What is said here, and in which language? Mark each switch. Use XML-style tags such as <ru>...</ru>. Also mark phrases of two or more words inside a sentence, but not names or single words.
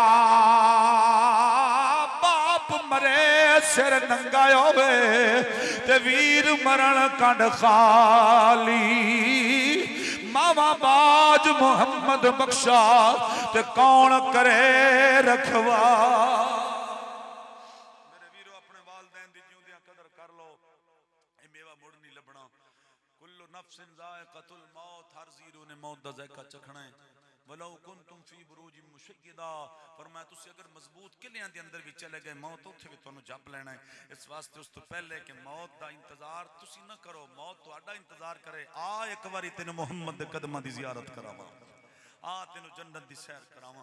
<pa>مرے سر ننگا ہووے تے ویر مرن کنڈ خالی، ماواں باجھ محمد بخشا تے کون کرے رکھوا. میرے ویرو اپنے والدین دی جیوندیاں قدر کر لو، اے میوہ مڑ نہیں لبھنا.</pa> <ar>كل نفس ذائقة الموت,</ar> <pa>ہر جیرو نے موت دا ذائقہ چکھنا ہے.</pa> <ar>ولو كنتم في بروج مشيدة,</ar> <pa>فرمایا تسی اگر مضبوط قلعیاں دے اندر بھی چلے گئے، موت اتھے بھی تہانوں جپ لینا ہے. اس واسطے اس تو پہلے کہ موت دا انتظار تسی نہ کرو، موت تہاڈا انتظار کرے. آ ایک باری تینوں محمد دے قدماں دی زیارت کراواں، آ تینوں جنت دی سیر کراواں.</pa>